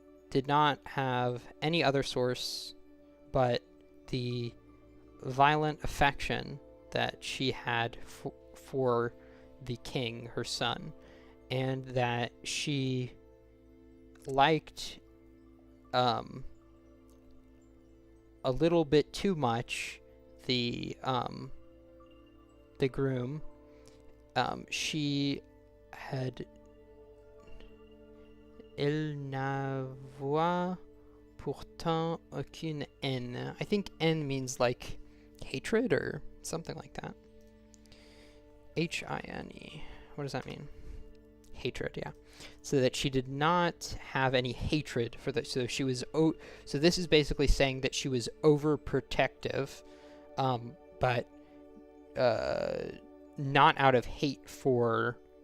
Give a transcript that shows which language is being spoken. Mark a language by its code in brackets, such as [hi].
[en] did not have any other source but the violent affection that she had for the king, her son, and that she liked a little bit too much the groom. She had [fr] elle n'avoit pourtant aucune haine. [en] I think haine means like hatred or something like that. H-I-N-E. What does that mean? Hatred, yeah. So that she did not have any hatred for the, so she was, so this is basically saying that she was overprotective, but not out of hate for